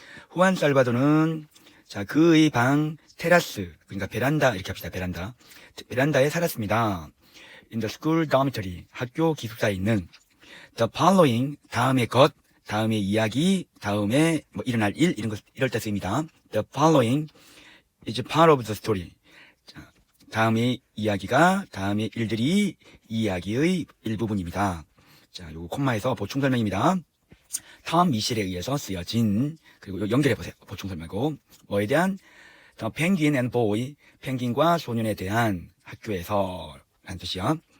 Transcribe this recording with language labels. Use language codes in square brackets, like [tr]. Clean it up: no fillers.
[ko] 후안 살바도는, 자, 그의 방, 테라스, 그러니까 베란다, 이렇게 합시다, 베란다. 베란다에 살았습니다. in the school dormitory, 학교 기숙사에 있는, the following, 다음의 것, 다음의 이야기, 다음에 뭐 일어날 일 이럴 때 쓰입니다. [en] The following is part of the story. [ko] 자, 다음의 이야기가 다음의 일들이 이야기의 일부분입니다. 자, 요거 콤마에서 보충 설명입니다. 톰 미셸에 의해서 쓰여진 그리고 연결해 보세요. 보충 설명이고 뭐에 대한 The Penguin and Boy, 펭귄과 소년에 대한 학교에서 라는 뜻이요.